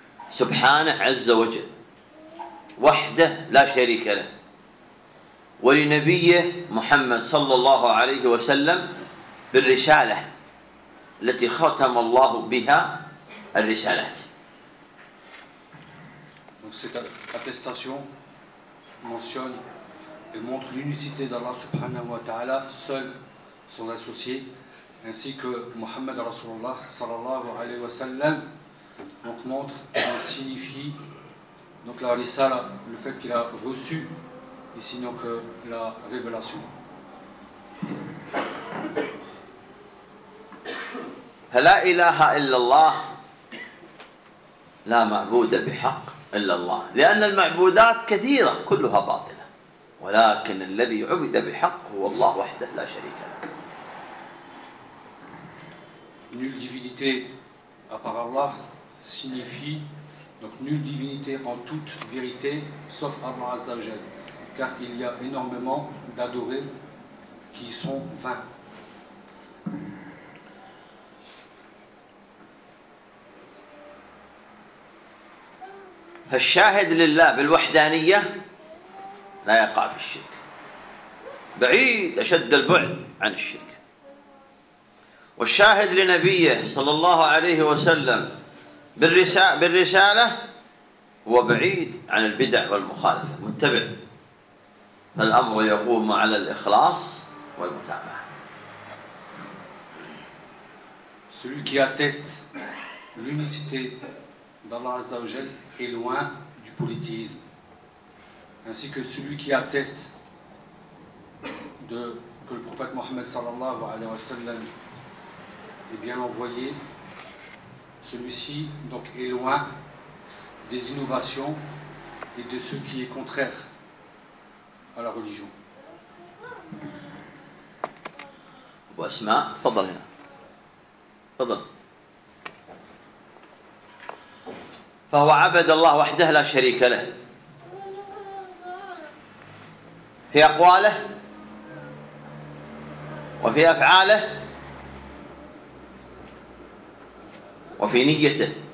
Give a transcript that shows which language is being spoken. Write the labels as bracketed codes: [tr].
[ar] سبحانه عز وجل. وحده لا شريك له ولنبيه محمد صلى الله عليه وسلم بالرسالة التي ختم الله بها الرسالات. [fr] Donc cette attestation mentionne et montre l'unicité d'Allah subhanahu wa ta'ala seul son associé ainsi que Muhammad Rasulullah sallallahu alayhi wa sallam donc montre et signifie Donc la risala, le fait qu'il a reçu ici donc la révélation. [ar] La ilaha illallah, la ma'bouda bihaq illallah. لأن المعبودات كثيرة كلها باطلة. ولكن الذي عبد بحق هو الله وحده لا شريك له. [fr] Nulle divinité à part Allah signifie Donc nulle divinité en toute vérité, sauf Allah Azza wa Jal, car il y a énormément d'adorés qui sont vains. [ar] فالشاهد لله بالوحدانية لا يقع في الشرك. بعيد أشد البعد عن الشرك. والشاهد لنبيه صلى الله عليه وسلم بالرسالة هو بعيد عن البدع والمخالفة متبع فالأمر يقوم على الإخلاص والمتابعة. [fr] Celui qui atteste l'unicité d'Allah Azza wa Jal est loin du polythéisme ainsi que celui qui atteste de que le prophète Mohammed sallallahu alayhi wa sallam est bien envoyé celui-ci donc est loin des innovations et de ce qui est contraire à la religion. [ar] Wasma, تفضل هنا. تفضل. فهو عبد الله وحده لا شريك له. في أقواله وفي أفعاله وفي نيته.